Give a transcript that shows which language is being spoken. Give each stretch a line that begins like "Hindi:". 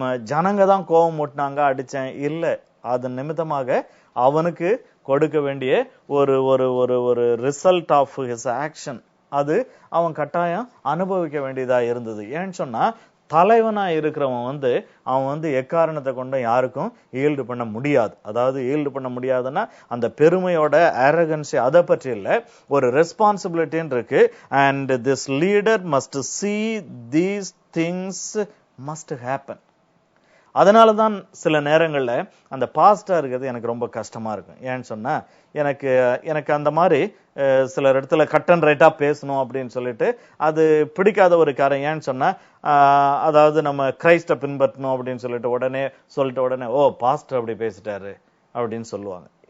Tamil: ஜனங்க தான் கோபம் மூட்டினாங்க, அடிச்சேன் இல்ல. அதன் நிமித்தமாக அவனுக்கு கொடுக்க வேண்டிய ஒரு ஒரு ஒரு ஒரு
English: result of his action
Tamil: அது அவன் கட்டாயம் அனுபவிக்க வேண்டியதா இருந்தது. ஏன்னு சொன்னா தலைவனா இருக்கிறவன் வந்து அவன் வந்து எக்காரணத்தை கொண்டு யாருக்கும் ஈல்டு பண்ண முடியாது. அதாவது ஈல்டு பண்ண முடியாதுன்னா அந்த பெருமையோட அரகன்சி அதை பற்றி இல்ல, ஒரு ரெஸ்பான்சிபிலிட்டின்னு இருக்கு.
English: And this leader must see these things must happen.
Tamil: அதனாலதான் சில நேரங்கள்ல அந்த பாஸ்டா இருக்கிறது எனக்கு ரொம்ப கஷ்டமா இருக்கும். ஏன்னு சொன்னா எனக்கு அந்த மாதிரி சில இடத்துல கட் அண்ட் ரைட்டா பேசணும் அப்படின்னு சொல்லிட்டு அது பிடிக்காத ஒரு காரியம். ஏன்னு சொன்னா அதாவது நம்ம கிரைஸ்ட பின்பற்றணும் அப்படின்னு சொல்லிட்டு உடனே ஓ பாஸ்டர் அப்படி பேசிட்டாரு அப்படின்னு சொல்லுவாங்க.